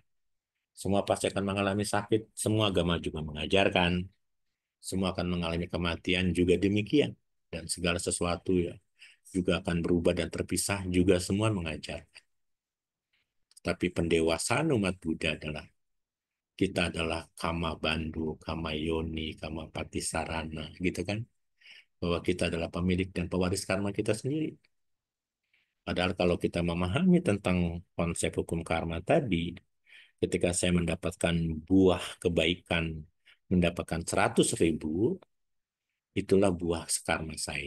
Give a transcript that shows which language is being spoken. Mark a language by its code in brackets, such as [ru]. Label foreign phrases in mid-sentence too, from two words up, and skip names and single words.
[id] Semua pasti akan mengalami sakit, semua agama juga mengajarkan. Semua akan mengalami kematian juga demikian. Dan segala sesuatu ya juga akan berubah dan terpisah, juga semua mengajar. Tapi pendewasaan umat Buddha adalah kita adalah [pi] kama bandhu, kama yoni, kama patisarana, [id] gitu kan? Bahwa kita adalah pemilik dan pewaris karma kita sendiri. Padahal kalau kita memahami tentang konsep hukum karma tadi, ketika saya mendapatkan buah kebaikan, mendapatkan 100.000, itulah buah karma saya.